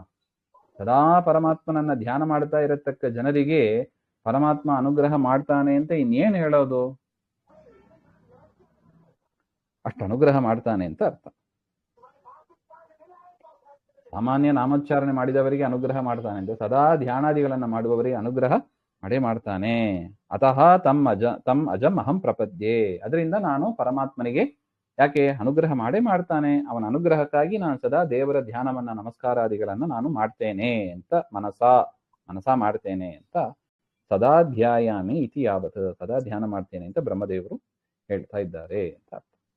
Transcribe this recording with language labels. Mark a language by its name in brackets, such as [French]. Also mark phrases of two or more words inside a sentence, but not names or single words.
[Kannada] ಸದಾ ಪರಮಾತ್ಮನನ್ನ ಧ್ಯಾನ ಮಾಡ್ತಾ ಇರತಕ್ಕ ಜನರಿಗೆ ಪರಮಾತ್ಮ ಅನುಗ್ರಹ ಮಾಡ್ತಾನೆ ಅಂತ ಇನ್ನೇನು ಹೇಳೋದು? ಅಷ್ಟು ಅನುಗ್ರಹ ಮಾಡ್ತಾನೆ ಅಂತ ಅರ್ಥ. ಸಾಮಾನ್ಯ ನಾಮೋಚ್ಚಾರಣೆ ಮಾಡಿದವರಿಗೆ ಅನುಗ್ರಹ ಮಾಡ್ತಾನೆ ಅಂತ, ಸದಾ ಧ್ಯಾನಾದಿಗಳನ್ನ ಮಾಡುವವರಿಗೆ ಅನುಗ್ರಹ ಮಾಡೇ ಮಾಡ್ತಾನೆ. [Sanskrit] ಅತಃ ತಮ್ ಅಜಂ ಅಹಂ ಪ್ರಪದ್ಯೆ. [Kannada] ಅದರಿಂದ ನಾನು ಪರಮಾತ್ಮನಿಗೆ ಯಾಕೆ ಅನುಗ್ರಹ ಮಾಡೇ ಮಾಡ್ತಾನೆ, ಅವನ ಅನುಗ್ರಹಕ್ಕಾಗಿ ನಾನು ಸದಾ ದೇವರ ಧ್ಯಾನವನ್ನ ನಮಸ್ಕಾರಾದಿಗಳನ್ನ ನಾನು ಮಾಡ್ತೇನೆ ಅಂತ ಮನಸಾ ಮಾಡ್ತೇನೆ ಅಂತ. [Sanskrit] ಸದಾ ಧ್ಯಾಯಾಮಿ ಇತಿ ಯಾವತ್, [Kannada] ಸದಾ ಧ್ಯಾನ ಮಾಡ್ತೇನೆ ಅಂತ ಬ್ರಹ್ಮದೇವರು ಹೇಳ್ತಾ ಇದ್ದಾರೆ ಅಂತ ಅರ್ಥ.